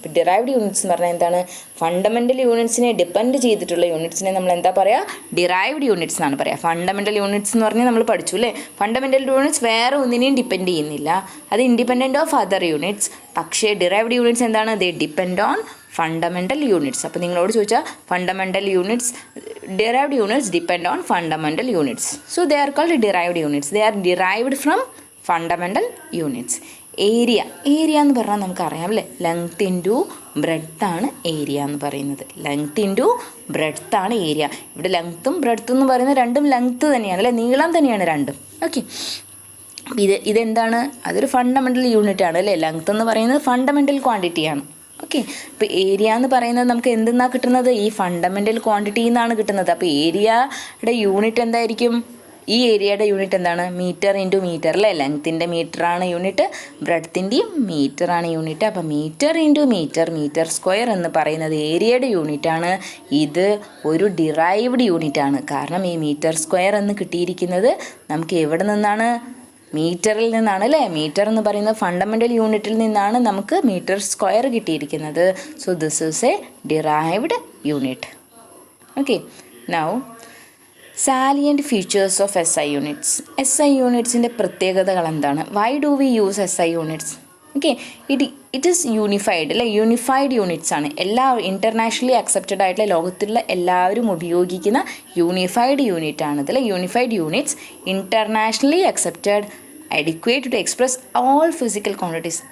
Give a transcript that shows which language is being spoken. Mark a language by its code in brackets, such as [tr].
[ml] derived units എന്ന് പറഞ്ഞാൽ എന്താണ്? ഫണ്ടമെൻ്റൽ യൂണിറ്റ്സിനെ ഡിപ്പെൻഡ് ചെയ്തിട്ടുള്ള യൂണിറ്റ്സിനെ നമ്മൾ എന്താ പറയുക? ഡിറൈവ്ഡ് യൂണിറ്റ്സ് എന്നാണ് പറയുക. ഫണ്ടമെൻ്റൽ യൂണിറ്റ്സ് എന്ന് പറഞ്ഞാൽ നമ്മൾ പഠിച്ചു അല്ലേ. ഫണ്ടമെൻ്റൽ യൂണിറ്റ്സ് വേറെ ഒന്നിനെയും ഡിപ്പെൻഡ് ചെയ്യുന്നില്ല, അത് [en] Independent of other units. [ml] പക്ഷേ ഡിറൈവ്ഡ് യൂണിറ്റ്സ് എന്താണ്? [en] They depend on fundamental units. [ml] അപ്പോൾ നിങ്ങളോട് ചോദിച്ചാൽ [en] Fundamental units, derived units depend on fundamental units. So they are called derived units. They are derived from [ml] fundamental units. Area എന്ന് പറഞ്ഞാൽ നമുക്കറിയാം അല്ലേ. Length into breadth ആണ് ഏരിയ എന്ന് പറയുന്നത്. ലെങ്ത് ഇൻറ്റു ബ്രെഡ്ത്ത് ആണ് ഏരിയ. ഇവിടെ ലെങ്ത്തും ബ്രെഡ്ത്തും എന്ന് പറയുന്നത് രണ്ടും ലെങ്ത്ത് തന്നെയാണ് അല്ലേ, നീളം തന്നെയാണ് രണ്ടും. ഓക്കെ, ഇതെന്താണ്? അതൊരു ഫണ്ടമെൻ്റൽ യൂണിറ്റ് ആണ് അല്ലേ. ലെങ്ത്ത് എന്ന് പറയുന്നത് ഫണ്ടമെൻ്റൽ ക്വാണ്ടിറ്റിയാണ്. ഓക്കെ, അപ്പോൾ ഏരിയ എന്ന് പറയുന്നത് നമുക്ക് എന്തെന്നാണ് കിട്ടുന്നത്? ഈ ഫണ്ടമെൻ്റൽ ക്വാണ്ടിറ്റിയിൽ നിന്നാണ് കിട്ടുന്നത്. അപ്പോൾ ഏരിയയുടെ യൂണിറ്റ് എന്തായിരിക്കും? ഈ ഏരിയയുടെ യൂണിറ്റ് എന്താണ്? മീറ്റർ ഇൻറ്റു മീറ്റർ അല്ലേ. ലെങ്ത്തിൻ്റെ മീറ്ററാണ് യൂണിറ്റ്, ബ്രെഡ്ത്തിൻ്റെയും മീറ്ററാണ് യൂണിറ്റ്. അപ്പോൾ മീറ്റർ ഇൻറ്റു മീറ്റർ സ്ക്വയർ എന്ന് പറയുന്നത് ഏരിയയുടെ യൂണിറ്റാണ്. ഇത് ഒരു ഡിറൈവ്ഡ് യൂണിറ്റാണ്. കാരണം ഈ മീറ്റർ സ്ക്വയർ എന്ന് കിട്ടിയിരിക്കുന്നത് നമുക്ക് എവിടെ നിന്നാണ്? മീറ്ററിൽ നിന്നാണ് അല്ലേ. മീറ്റർ എന്ന് പറയുന്നത് ഫണ്ടമെൻ്റൽ യൂണിറ്റിൽ നിന്നാണ് നമുക്ക് മീറ്റർ സ്ക്വയർ കിട്ടിയിരിക്കുന്നത്. [en] So this is a derived unit. Okay, now salient features of SI units. [ml] SI unitsൻ്റെ പ്രത്യേകതകൾ എന്താണ്? [en] Why do we use SI units? Okay, it is unified അല്ലേ, unified units ആണ്. [ml] എല്ലാ ഇൻ്റർനാഷണലി അക്സെപ്റ്റഡ് ആയിട്ടുള്ള ലോകത്തിലുള്ള എല്ലാവരും ഉപയോഗിക്കുന്ന യൂണിഫൈഡ് യൂണിറ്റ് ആണ് ഇതല്ലേ. [en] Unified units internationally accepted, adequate to express all physical quantities.